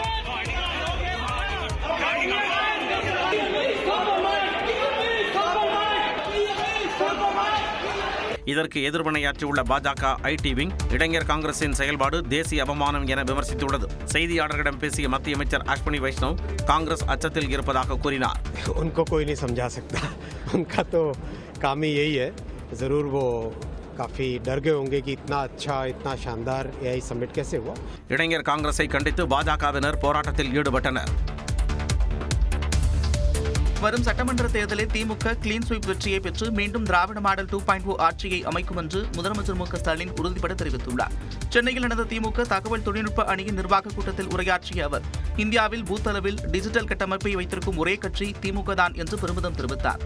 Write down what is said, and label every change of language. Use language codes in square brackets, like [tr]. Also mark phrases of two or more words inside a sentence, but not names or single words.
[ta] இதற்கு எதிர்வினையாற்றியுள்ள பாஜக [en] IT wing [ta] இளைஞர் காங்கிரசின் செயல்பாடு தேசிய அவமானம் என விமர்சித்துள்ளது. செய்தியாளர்களிடம் பேசிய மத்திய அமைச்சர் அஸ்வினி வைஷ்ணவ் காங்கிரஸ் அச்சத்தில் இருப்பதாக கூறினார். [hi] उनको कोई नहीं समझा सकता, उनका तो काम ही यही है ज़रूर वो काफ़ी डर गए होंगे कि इतना अच्छा इतना शानदार [en] AI summit [hi] कैसे हुआ. [ta] இளைஞர் காங்கிரஸை கண்டித்து பாஜகவினர் போராட்டத்தில் ஈடுபட்டனர். வரும் சட்டமன்ற தேர்தலில் திமுக [en] clean sweep [ta] வெற்றியை பெற்று மீண்டும் திராவிட மாடல் 2.0 ஆட்சியை அமைக்கும் என்று முதலமைச்சர் மு க ஸ்டாலின் உறுதிபட தெரிவித்துள்ளார். சென்னையில் நடந்த திமுக தகவல் தொழில்நுட்ப அணியின் நிர்வாக கூட்டத்தில் உரையாற்றிய அவர், இந்தியாவில் பூத் அளவில் டிஜிட்டல் கட்டமைப்பை வைத்திருக்கும் ஒரே கட்சி திமுக தான் என்று பெருமிதம் தெரிவித்தார்.